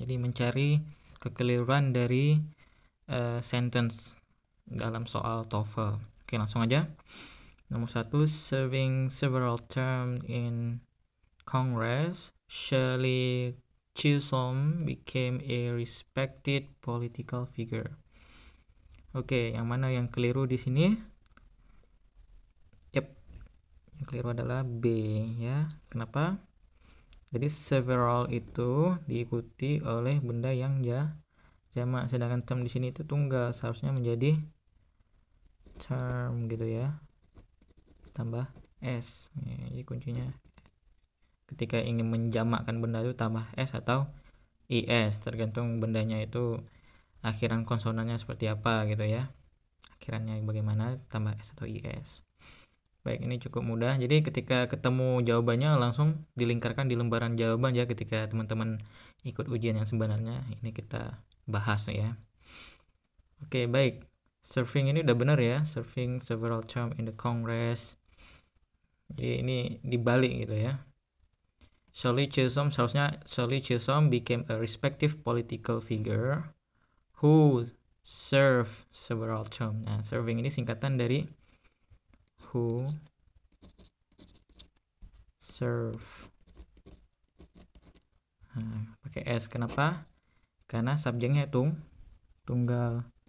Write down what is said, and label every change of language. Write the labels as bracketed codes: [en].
[id] Jadi mencari kekeliruan dari sentence dalam soal TOEFL. Oke, langsung aja. Nomor 1, [en] serving several terms in Congress, Shirley Chisholm became a respected political figure. [id] Oke, yang mana yang keliru di sini? Yep, yang keliru adalah B ya. Kenapa? Jadi several itu diikuti oleh benda yang jamak, sedangkan term di sini itu tunggal, seharusnya menjadi term gitu ya. Tambah s. Ya, jadi kuncinya ketika ingin menjamakkan benda itu tambah s atau is, tergantung bendanya itu akhiran konsonannya seperti apa gitu ya. Akhirannya bagaimana, tambah s atau is. Baik, ini cukup mudah. Jadi ketika ketemu jawabannya langsung dilingkarkan di lembaran jawaban ya, ketika teman-teman ikut ujian yang sebenarnya. Ini kita bahas ya. Oke, baik. Serving ini udah benar ya. [en] Serving several term in the Congress. [id] Jadi ini dibalik gitu ya. [en] Shirley Chisholm, [id] seharusnya [en] Shirley Chisholm became a respective political figure who serve several term. [id] Nah, serving ini singkatan dari who serve. Nah, pakai S. Kenapa? Karena subjeknya tunggal.